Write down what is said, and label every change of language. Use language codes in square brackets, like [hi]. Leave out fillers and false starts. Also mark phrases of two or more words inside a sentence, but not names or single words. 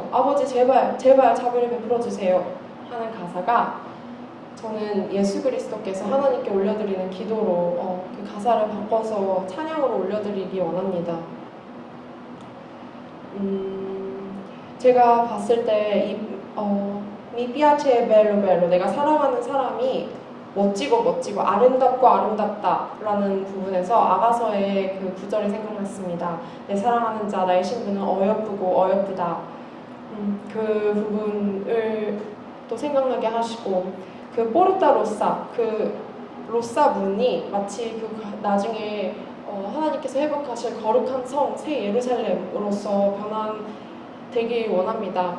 [ko] 아버지, 제발 자비를 베풀어 주세요. 하는 가사가 저는 예수 그리스도께서 하나님께 올려드리는 기도로 그 가사를 바꿔서 찬양으로 올려드리기 원합니다. 제가 봤을 때 [it] Mi piace bello bello, [ko] 내가 사랑하는 사람이 멋지고 아름답고 아름답다라는 부분에서 아가서의 그 구절이 생각났습니다. 내 사랑하는 자, 나의 신부는 어여쁘고 어여쁘다. 그 부분을 또 생각나게 하시고, 그 포르타 로사, 그 로사 문이 마치 그 나중에 하나님께서 회복하실 거룩한 성, 새 예루살렘으로서 변환되길 원합니다.